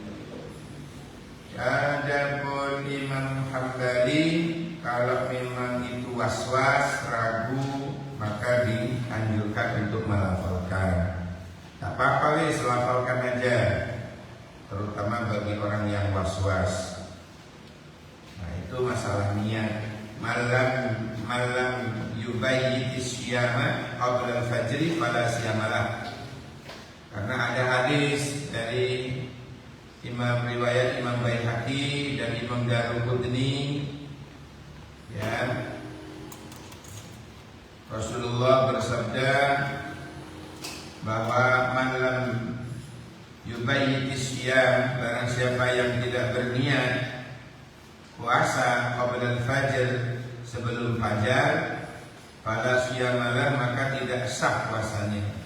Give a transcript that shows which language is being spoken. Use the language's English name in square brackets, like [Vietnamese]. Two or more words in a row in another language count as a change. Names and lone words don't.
[Indonesian] Adapun Imam Hambali, kalau memang itu was-was, ragu, maka dianjurkan untuk melafalkan. Tak apa-apa, lafalkan aja, terutama bagi orang yang was-was. Nah, itu masalah niat. [Arabic] من لم يبيت الصيام قبل الفجر فلا صيام له. [Indonesian] Karena ada hadis dari riwayat Imam Baihaqi dan Imam Daruqutni, ya, Rasulullah bersabda bahwa [Arabic] من لم يبيت الصيام, [Indonesian] barang siapa yang tidak berniat puasa [Arabic] قبل الفجر, [Indonesian] sebelum fajar, [Arabic] فلا صيام له, [Indonesian] maka tidak sah puasanya.